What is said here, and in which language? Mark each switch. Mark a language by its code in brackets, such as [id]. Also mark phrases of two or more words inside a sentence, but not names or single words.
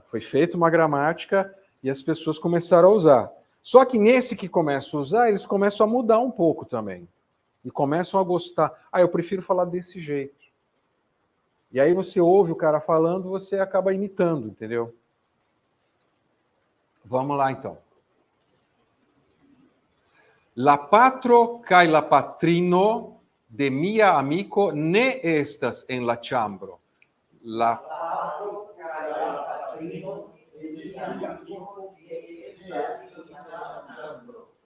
[pt] Foi feita uma gramática e as pessoas começaram a usar. Só que nesse que começam a usar, eles começam a mudar um pouco também. E começam a gostar. Eu prefiro falar desse jeito. E aí você ouve o cara falando, você acaba imitando, entendeu? Vamos lá, então. [eo] La patro kaj la patrino de mia amico ne estas en la ĉambro. La patro kaj la patrino de mia amiko ne estas en la ĉambro.